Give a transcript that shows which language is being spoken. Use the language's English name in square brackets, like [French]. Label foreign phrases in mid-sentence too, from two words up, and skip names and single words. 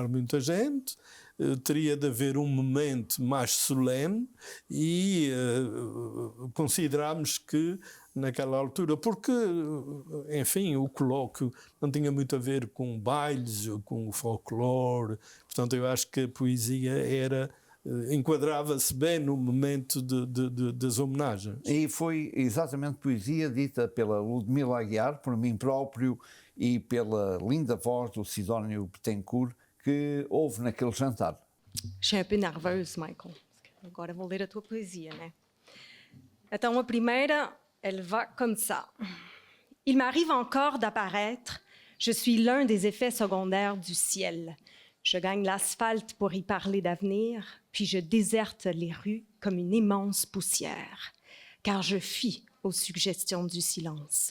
[Portuguese] muita gente, teria de haver um momento mais solene e considerámos que naquela altura, porque, enfim, o colóquio não tinha muito a ver com bailes ou com o folclore, portanto eu acho que a poesia enquadrava-se bem no momento das homenagens. E foi exatamente poesia dita pela Ludmila Aguiar, por mim próprio e pela linda voz do Sidónio Betancourt que houve naquele jantar. [French] Je suis un peu nerveuse, Michael. [Portuguese] Agora vou ler a tua poesia, né? Então a primeira, [French] elle va comme ça. Il m'arrive encore d'apparaître, je suis l'un des effets secondaires du ciel. Je gagne l'asphalte pour y parler d'avenir, puis je déserte les rues comme une immense poussière. Car je fie aux suggestions du silence.